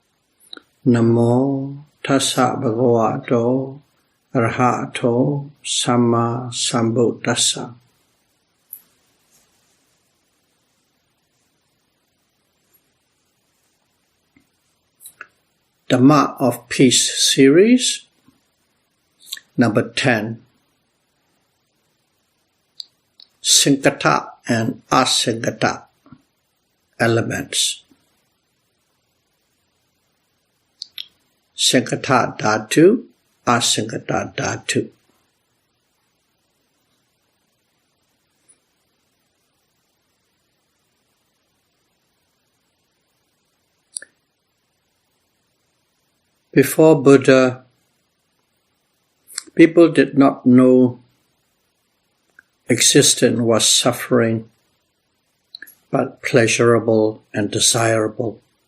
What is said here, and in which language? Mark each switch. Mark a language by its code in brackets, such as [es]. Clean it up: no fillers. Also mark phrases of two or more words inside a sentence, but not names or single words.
[pi] Namo tassa bhagavato arahato samma sambuddhassa. [en] Dhamma of Peace series, number 10. Sankhata and Asankhata elements. [pi] Sankhata dhatu, Asankhata dhatu. [en] Before Buddha, people did not know existence was suffering, but pleasurable and desirable.